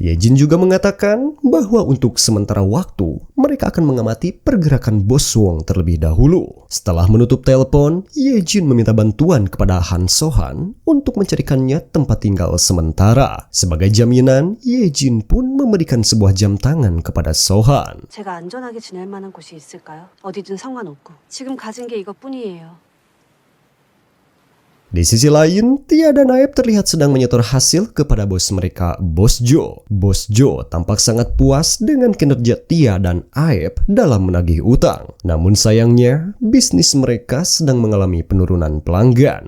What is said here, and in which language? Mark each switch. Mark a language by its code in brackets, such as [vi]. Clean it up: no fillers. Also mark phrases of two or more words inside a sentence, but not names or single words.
[id] Yejin juga mengatakan bahwa untuk sementara waktu, mereka akan mengamati pergerakan Bos Wong terlebih dahulu. Setelah menutup telepon, Yejin meminta bantuan kepada Han Sohan untuk mencarikannya tempat tinggal sementara. Sebagai jaminan, Yejin pun memberikan sebuah jam tangan kepada Sohan. [ko] 제가 안전하게 지낼 만한 곳이 있을까요? 어디든 상관없고. 지금 가진 게 이것뿐이에요. [id] Di sisi lain, Tia dan Aep terlihat sedang menyetor hasil kepada bos mereka, Bos Jo. Bos Jo tampak sangat puas dengan kinerja Tia dan Aep dalam menagih utang. Namun sayangnya, bisnis mereka sedang mengalami penurunan pelanggan.